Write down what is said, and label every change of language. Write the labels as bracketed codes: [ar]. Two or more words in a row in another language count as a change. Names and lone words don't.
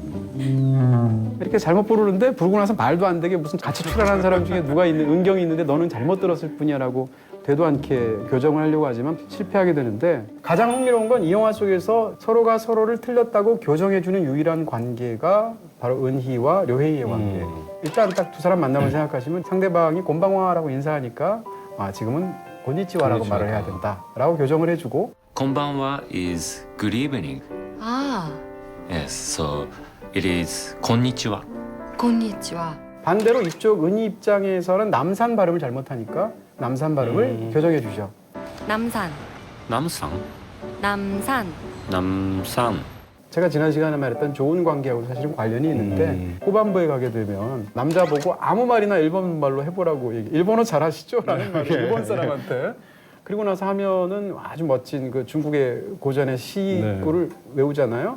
[ko] 이렇게 잘못 부르는데 부르고 나서 말도 안 되게 무슨 같이 출연한 사람 중에 누가 있는 은경이 있는데 너는 잘못 들었을 뿐이야라고 되도 않게 교정을 하려고 하지만 실패하게 되는데 가장 흥미로운 건 이 영화 속에서 서로가 서로를 틀렸다고 교정해주는 유일한 관계가 바로 은희와 료헤이의 관계. 일단 딱 두 사람 만나면 생각하시면 상대방이 곤방와라고 인사하니까 아 지금은 곤니치와라고 말을 해야 된다라고 교정을 해주고 [en] こんばんは is good evening. [ko] 아, [en] Yes, so it is こんにちは. [ko] 곤니치와. 반대로 이쪽 은희 입장에서는 남산 발음을 잘못하니까 남산 발음을 교정해 주죠. 남산. [ja] ナムさん? [ko] 남산. [ja] ナムさん. [ko] 제가 지난 시간에 말했던 좋은 관계하고 사실은 관련이 있는데 후반부에 가게 되면 남자 보고 아무 말이나 일본 말로 해보라고 일본어 잘하시죠? 라는 말을 일본 사람한테 그리고 나서 하면은 아주 멋진 그 중국의 고전의 시구를 외우잖아요.